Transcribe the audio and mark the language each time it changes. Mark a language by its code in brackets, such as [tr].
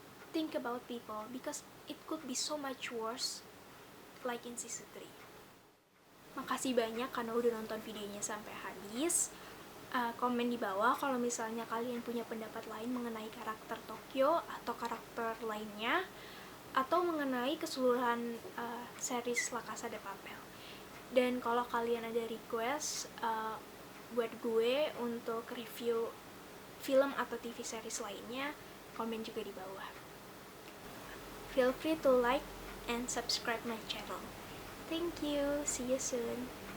[en] Think about people, because it could be so much worse, like in season 3. [id] Makasih banyak karena udah nonton videonya sampai habis. Komen di bawah kalau misalnya kalian punya pendapat lain mengenai karakter Tokyo atau karakter lainnya, atau mengenai keseluruhan series La Casa de Papel. Dan kalau kalian ada request buat gue untuk review film atau TV series lainnya, komen juga di bawah. [en] Feel free to like and subscribe my channel. Thank you, see you soon.